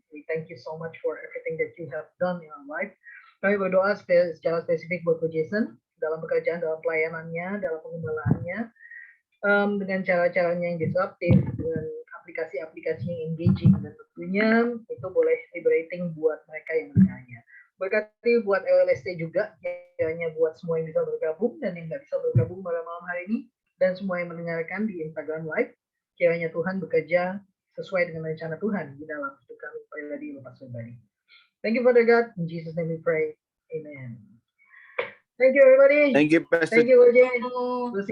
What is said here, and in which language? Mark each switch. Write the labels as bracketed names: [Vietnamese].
[English] We thank you so much for everything that you have done in our life. [Indonesian] Kami berdoa secara spesifik buat Ko Jason dalam pekerjaan, dalam pelayanannya, dalam pengembalaannya, dengan cara-caranya yang disruptif, dengan aplikasi-aplikasi yang engaging, dan tentunya itu boleh liberating buat mereka yang mendengarnya. Berkati buat LLST juga, kiranya buat semua yang bisa bergabung dan yang nggak bisa bergabung pada malam hari ini, dan semua yang mendengarkan di Instagram Live, kiranya Tuhan bekerja sesuai dengan rencana Tuhan di dalam hidup kami pribadi lepas pribadi. [English] Thank you, Father God. In Jesus' name we pray. Amen. Thank you, everybody. Thank you, Pastor. Thank you, Koje. We'll see you.